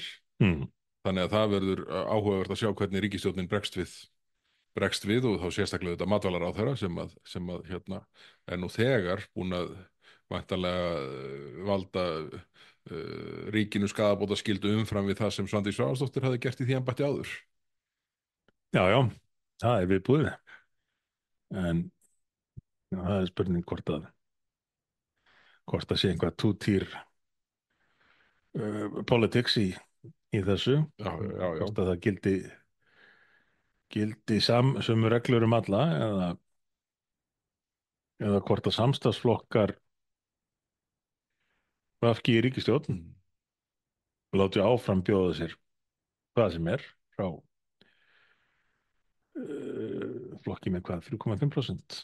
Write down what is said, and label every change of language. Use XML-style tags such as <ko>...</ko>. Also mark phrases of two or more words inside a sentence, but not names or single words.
<is>Þannig að það verður áhugavert að sjá hvernig ríkisstjórnin bregst við og þá sérstaklega þetta matvælaráðherra sem að er nú þegar búinn að væntanlega valda ríkinu skaðabótaskyldu umfram við það sem Svandís Svavarsdóttir hafði gert í því embætti áður. Já, það er viðbúið. En það er spurning hvort að sé einhvað</is> <en>two-tier politics</en> <is>í þessu. Já. Hvort að það gildi sömu reglur alla eða hvort að samstarfsflokkar VG í ríkisstjórn láti áfram bjóða sér hvað sem er frá flokki með hvað, 3,5%.</is>